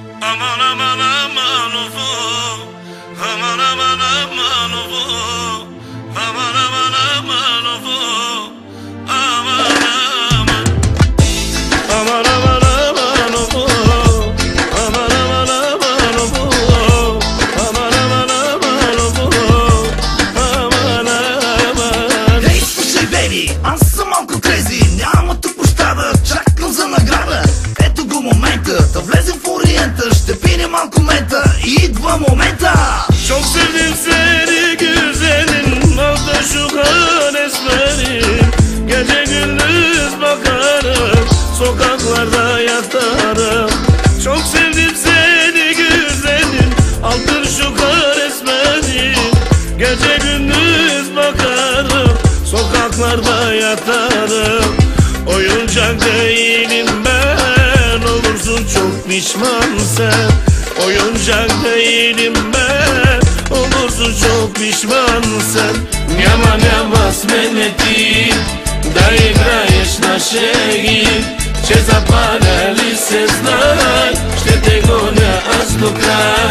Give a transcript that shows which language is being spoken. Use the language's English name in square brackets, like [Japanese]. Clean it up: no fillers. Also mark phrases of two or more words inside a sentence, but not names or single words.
[Turkish] Aman aman aman ufu, aman aman aman ufu, aman aman aman ufu, aman aman, aman aman aman ufu, aman aman aman ufu, aman aman aman ufu, aman aman. [Bulgarian] Ей, слушай, беби, аз съм малко крези, няма тук пощада, чакам за награда. Ето го момента, да влезем в ориента, ще пине малко мета и идва момента. [Turkish] Çok sevdim seni güzelim, aldı şu kan esmerim. Gece gündüz bakarım, sokaklarda yatarım. Çok sevdim seni güzelim, aldı şu kan esmerim. Gece gündüz bakarım, sokaklarda yatarım. Oyuncak değilim ben, olursun çok pişman sen. Oyuncak değilim ben, olursun çok pişman sen. [Bulgarian] Няма, няма сменети, да играеш нашия гимн, че запаляли се знай, ще те гоня аз до край.